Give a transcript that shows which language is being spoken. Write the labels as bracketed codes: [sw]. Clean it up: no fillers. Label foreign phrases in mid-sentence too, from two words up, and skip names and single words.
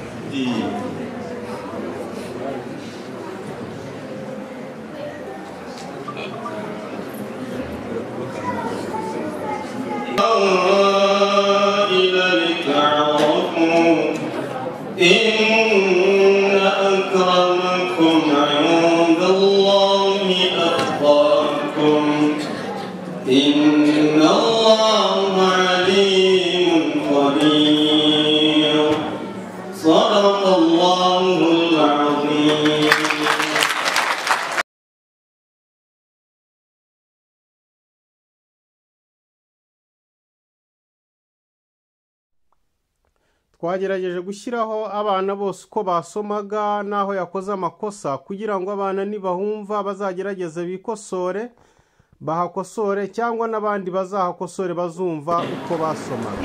[ar] إلى الكعركم إن أكرمكم عند الله أتقاكم إن الله عليم خبير صدق الله العظيم. [rw] twagerageje gushyiraho abana bose uko basomaga n'aho yakoze amakosa kugira ngo abana nibahumva bazagerageze bikosore bahakosore cyangwa n'abandi bazahakosore bazumva uko basomaga.